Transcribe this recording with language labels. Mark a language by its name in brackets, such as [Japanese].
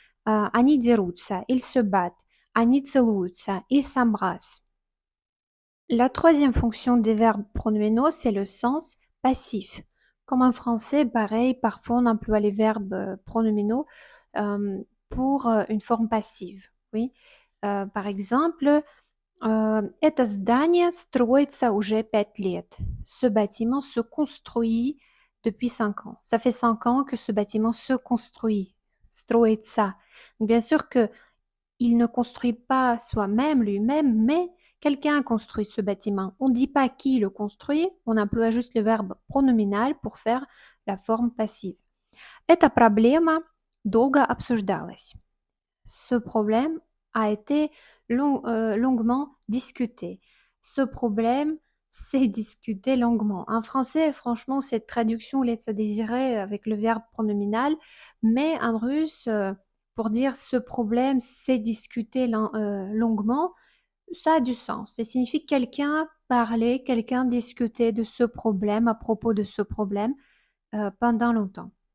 [Russian] Они дерутся, [French] ils se battent. [Russian] Они целуются, [French] ils s'embrassent. La troisième fonction des verbes pronominaux, c'est le sens passif. Comme en français, pareil, parfois on emploie les verbes pronominaux pour une forme passive. Oui. Par exemple, [Russian] это здание строится уже 5 лет. [French] Ce bâtiment se construit depuis 5 ans. Ça fait 5 ans que ce bâtiment se construit. [Russian] Строится. [French] Bien sûr que il ne construit pas soi-même, lui-même, mais quelqu'un construit ce bâtiment. On ne dit pas qui le construit, on emploie juste le verbe pronominal pour faire la forme passive. [Russian] Эта проблема долго обсуждалась. [French] Ce problème a été longuement discuté. Ce problème, c'est discuter longuement. En français, franchement, cette traduction laisse à désirer avec le verbe pronominal, mais en russe, pour dire ce problème, c'est discuter longuement, ça a du sens. Ça signifie quelqu'un parler, quelqu'un discuter de ce problème, à propos de ce problème, pendant longtemps.